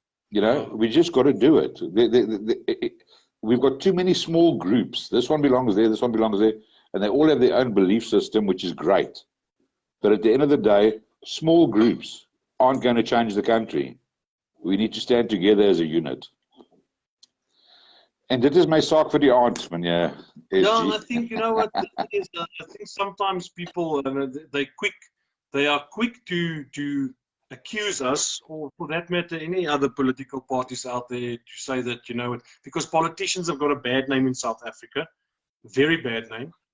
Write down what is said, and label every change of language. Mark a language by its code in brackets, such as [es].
[en] You know, we just got to do it. We've got too many small groups. This one belongs there, this one belongs there, and they all have their own belief system, which is great. But at the end of the day, small groups aren't going to change the country. We need to stand together as a unit. [af] And dit is my saak vir die aand, meneer SG. [en] Yeah, and I think, you know what, I think sometimes people, they are quick to accuse us, or for that matter, any other political parties out there, to say that, you know, because politicians have got a bad name in South Africa, very bad name.